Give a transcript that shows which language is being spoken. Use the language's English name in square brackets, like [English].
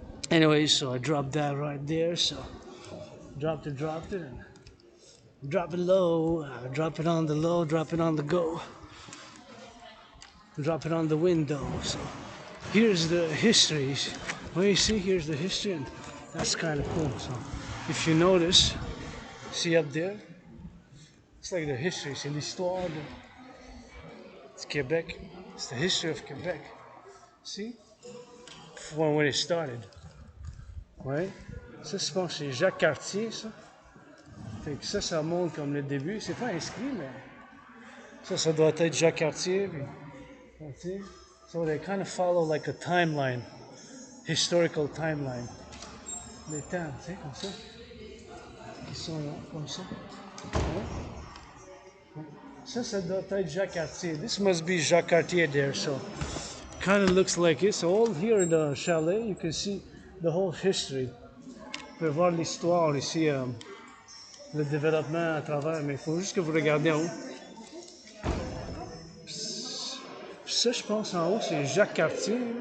[English] Anyway, so I dropped that right there. So dropped it, and drop it low, drop it on the low, drop it on the go, drop it on the window. So here's the history. Well, you see, here's the history, and that's kind of cool. So if you notice, see up there, it's like the history. [French] C'est l'histoire du Québec. [English] It's the history of Quebec. See? From when it started. Ouais. [French] Ça, je pense que c'est Jacques Cartier, ça. Fait que ça montre comme le début. C'est pas inscrit, mais ça doit être Jacques Cartier. [English] Puis, so they kind of follow like a timeline, historical timeline. [French] Les temps, tu sais, comme ça. Qui sont là, comme ça. Ouais. Ça doit être Jacques Cartier. [English] This must be Jacques Cartier there, so kind of looks like it. So all here in the chalet, you can see the whole history. [French] Vous pouvez voir l'histoire ici, le développement à travers, mais il faut juste que vous regardiez en haut. Ça, je pense, en haut, c'est Jacques Cartier.